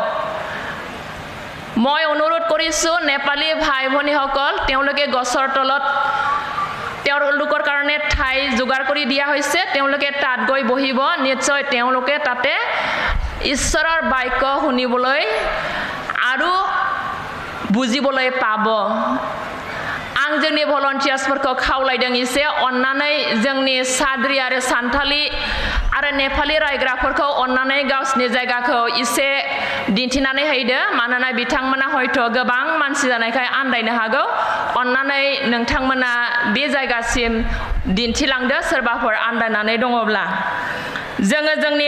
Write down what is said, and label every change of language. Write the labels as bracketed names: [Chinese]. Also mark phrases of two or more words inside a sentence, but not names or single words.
[Assamese] মই অনুৰোধ কৰিছো নেপালী ভাই ভনীসকল তেওঁলোকে গছৰ তলত তেওঁলোকৰ কাৰণে ঠাই যোগাৰ কৰি দিয়া হৈছে তেওঁলোকে তাত গৈ বহিব নিশ্চয় তেওঁলোকে তাতে ঈশ্বৰৰ বাক্য শুনিবলৈ আৰু বুজিবলৈ পাব [Bodo] आं जोंनि भलन्टियार्सफोरखौ खावलायदों एसे अन्नानै जोंनि साद्री आरो सान्थाली आरो नेपाली रायग्राफोरखौ अन्नानै गावसिनि जायगाखौ एसे दिन्थिनानै होदो मानोना बिथांमोना हयथ' गोबां मानसि जानायखाय आन्दायनो हागौ अन्नानै नोंथांमोना बे जायगासिम दिन्थिलांदो सोरबाफोर आन्दायनानै दङब्ला जोङो जोंनि